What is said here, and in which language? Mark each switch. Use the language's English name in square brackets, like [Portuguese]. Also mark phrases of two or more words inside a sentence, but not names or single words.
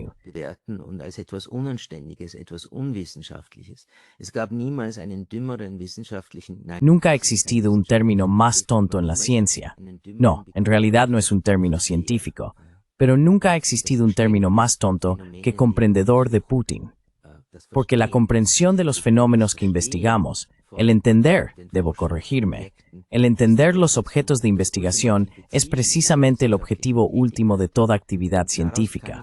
[German] bewerten und als etwas Unanständiges, etwas Unwissenschaftliches. Es gab niemals einen dümmeren wissenschaftlichen... [Spanish] Nunca ha existido un término más tonto en la ciencia. No, en realidad no es un término científico, pero nunca ha existido un término más tonto que comprendedor de Putin. Porque la comprensión de los fenómenos que investigamos, el entender, debo corregirme, el entender los objetos de investigación es precisamente el objetivo último de toda actividad científica.